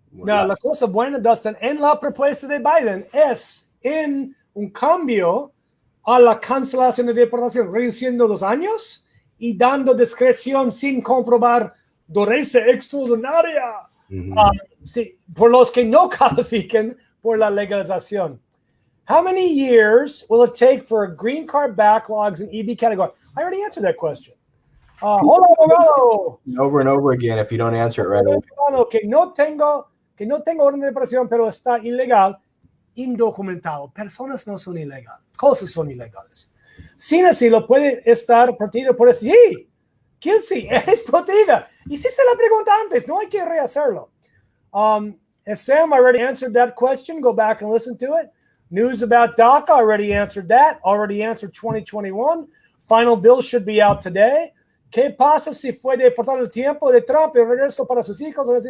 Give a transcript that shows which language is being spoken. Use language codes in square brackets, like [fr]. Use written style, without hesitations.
[es] No, la cosa buena, Dustin, en la propuesta de Biden es en un cambio a la cancelación de deportación, reduciendo los años y dando discreción sin comprobar dureza extraordinaria. Sí, por los que no califiquen por la legalización. [en] How many years will it take for a green card backlogs in EB category? I already answered that question. [es] Hola, abogado. [en] Over and over again if you don't answer it right away. [es] Que no tengo orden de deportación, pero está ilegal. indocumentado. Personas no son ilegales, cosas son ilegales. Sin así lo puede estar protegido por decir, sí, Kilsey, eres protegida. Hiciste la pregunta antes, no hay que rehacerlo. [en] Sam already answered that question. Go back and listen to it. News about DACA, already answered that. Already answered 2021. Final bill should be out today. [es] ¿Qué pasa si fue deportado el tiempo de Trump y regreso para sus hijos?